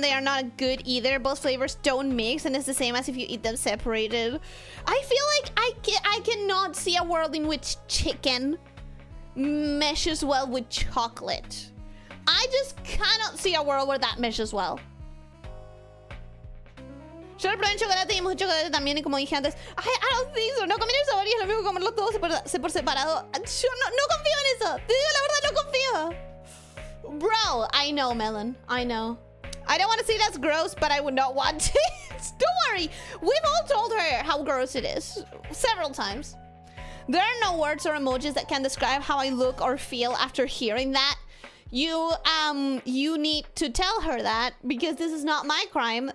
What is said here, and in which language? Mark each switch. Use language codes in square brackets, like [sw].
[en] They are not good either. Both flavors don't mix, and it's the same as if you eat them separated. I feel like I cannot see a world in which chicken meshes well with chocolate. I just cannot see a world where that meshes well. [es] Yo le probé en chocolate y mucho chocolate también, y como dije antes, [en] I don't think so. [es] No combinar sabores y es lo mismo comerlos todos por separado. Yo no confío en eso. Te digo la verdad, no confío. [en] Bro, I know, Melon. I know. I don't want to say that's gross, but I would not want it. Don't worry. We've all told her how gross it is. Several times. There are no words or emojis that can describe how I look or feel after hearing that. You need to tell her that, because this is not my crime.